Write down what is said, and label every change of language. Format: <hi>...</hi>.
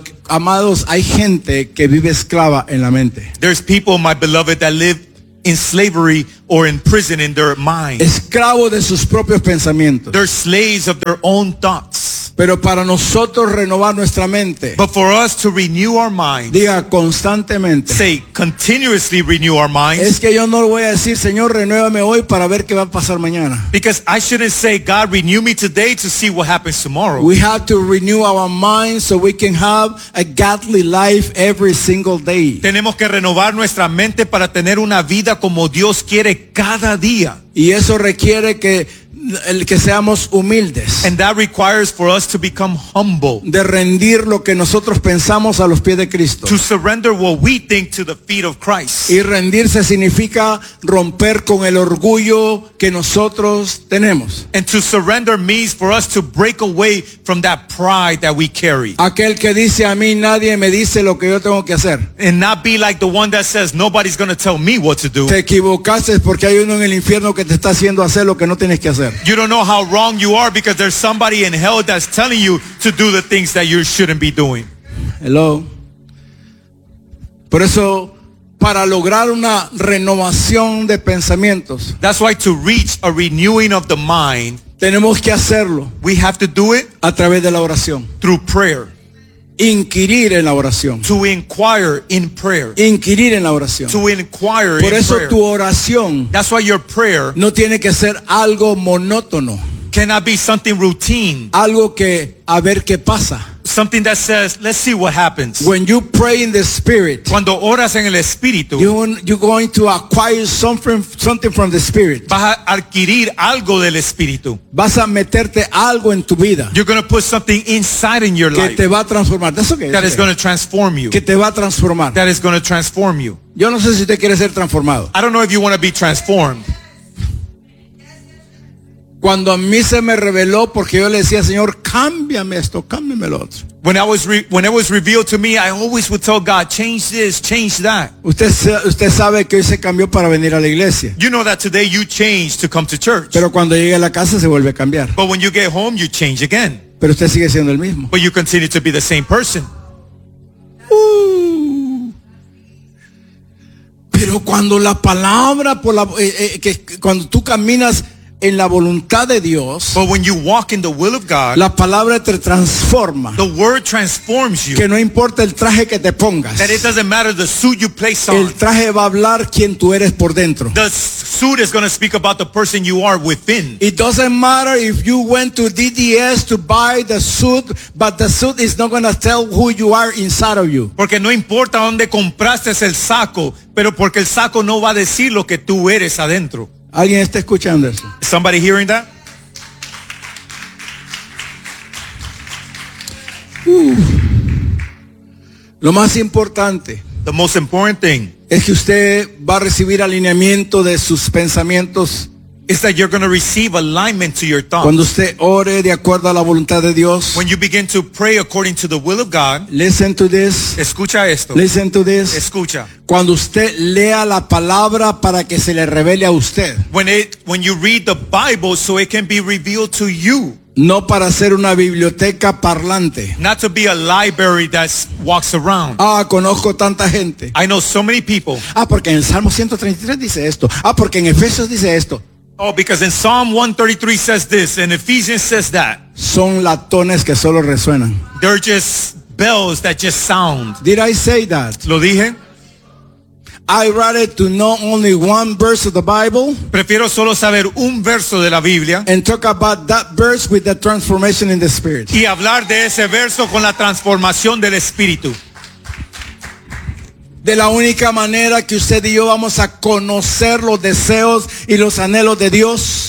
<es>Amados, hay gente que vive esclava en la mente.</es> <en>There's people, my beloved, that live in slavery or in prison in their mind.</en> <es>Esclavo de sus propios pensamientos.</es> <en>They're slaves of their own thoughts.</en> <es>Pero para nosotros renovar nuestra mente.</es> <en>But for us to renew our minds.</en> <es>Diga constantemente.</es> <en>Say continuously renew our minds.</en> <es>Es que yo no lo voy a decir, Señor, renuévame hoy para ver qué va a pasar mañana.</es> <en>Because I shouldn't say, God, renew me today to see what happens tomorrow. We have to renew our minds so we can have a godly life every single day.</en> <es>Tenemos que renovar nuestra mente para tener una vida como Dios quiere cada día. Y eso requiere que seamos humildes.</es> <en>And that requires for us to become humble.</en> <es>De rendir lo que nosotros pensamos a los pies de Cristo.</es> <en>To surrender what we think to the feet of Christ.</en> <es>Y rendirse significa romper con el orgullo que nosotros tenemos.</es> <en>And to surrender means for us to break away from that pride that we carry.</en> <es>Aquel que dice a mí nadie me dice lo que yo tengo que hacer.</es> <en>And not be like the one that says nobody's going to tell me what to do.</en> <es>Te equivocaste porque hay uno en el infierno que te está haciendo hacer lo que no tienes que hacer.</es> <en>You don't know how wrong you are because there's somebody in hell that's telling you to do the things that you shouldn't be doing. Hello.</en> <es>Por eso, para lograr una renovación de pensamientos.</es> <en>That's why to reach a renewing of the mind.</en> <es>Tenemos que hacerlo.</es> <en>We have to do it.</en> <es>A través de la oración.</es> <en>Through prayer.</en> <es>Inquirir en la oración.</es> <en>To inquire in prayer.</en> <es>Inquirir en la oración.</es> <en>To inquire.</en> <es>Por eso</es> <en>in prayer.</en> <es>Tu oración.</es> <en>That's why your prayer.</en> <es>No tiene que ser algo monótono.</es> <en>Cannot be something routine.</en> <es>Algo que a ver qué pasa.</es> <en>something that says, let's see what happens. When you pray in the spirit,</en> <es>cuando oras en el espíritu,</es> <en>you're going to acquire something from the spirit.</en> <es>Vas a adquirir algo del espíritu. Vas a meterte algo en tu vida.</es> <en>You're going to put something inside in your</en> <es>que</es> <en>life.</en> <es>Que te va a transformar.</es> <en>That's okay. That is going to transform you.</en> <es>Que te va a transformar.</es> <en>That is going to transform you.</en> <es>Yo no sé si te quieres ser transformado.</es> <en>I don't know if you want to be transformed.</en> <es>Cuando a mí se me reveló, porque yo le decía, Señor, cámbiame esto, cámbiame lo otro.</es> <en>When it was revealed to me, I always would tell God, change this, change that.</en> <es>Usted sabe que hoy se cambió para venir a la iglesia.</es> <en>You know that today you changed to come to church.</en> <es>Pero cuando llegue a la casa se vuelve a cambiar.</es> <en>But when you get home, you change again.</en> <es>Pero usted sigue siendo el mismo.</es> <en>But you continue to be the same person.</en> <es>Pero cuando la palabra, por la, que cuando tú caminas en la voluntad de Dios,</es> <en>but when you walk in the will of God,</en> <es>la palabra te transforma.</es> <en>The word transforms you.</en> <es>Que no importa el traje que te pongas.</es> <en>That it doesn't matter the suit you place on.</en> <es>El traje va a hablar quién tú eres por dentro.</es> <en>The suit is going to speak about the person you are within. It doesn't matter if you went to DDS to buy the suit, but the suit is not going to tell who you are inside of you.</en> <es>Porque no importa dónde compraste el saco, pero porque el saco no va a decir lo que tú eres adentro. ¿Alguien está escuchando eso?</es> <en>Somebody hearing that?</en> <es>Lo más importante,</es> <en>the most important thing,</en> <es>es que usted va a recibir alineamiento de sus pensamientos.</es> <en>Is that you're going to receive alignment to your thoughts.</en> <es>Cuando usted ore de acuerdo a la voluntad de Dios,</es> <en>when you begin to pray according to the will of God, listen to this.</en> <es>Escucha esto.</es> <en>Listen to this.</en> <es>Escucha. Cuando usted lea la palabra para que se le revele a usted.</es> <en>When you read the Bible so it can be revealed to you.</en> <es>No para ser una biblioteca parlante.</es> <en>Not to be a library that walks around.</en> <es>Ah, conozco tanta gente.</es> <en>I know so many people.</en> <es>Ah, porque en Salmo 133 dice esto. Ah, porque en Efesios dice esto.</es> <en>Oh, because in Psalm 133 says this, and Ephesians says that.</en> <es>Son latones que solo resuenan.</es> <en>They're just bells that just sound. Did I say that?</en> <es>Lo dije.</es> <en>I'd rather to know only one verse of the Bible.</en> <es>Prefiero solo saber un verso de la Biblia.</es> <en>And talk about that verse with the transformation in the spirit.</en> <es>Y hablar de ese verso con la transformación del espíritu. De la única manera que usted y yo vamos a conocer los deseos y los anhelos de Dios.</es>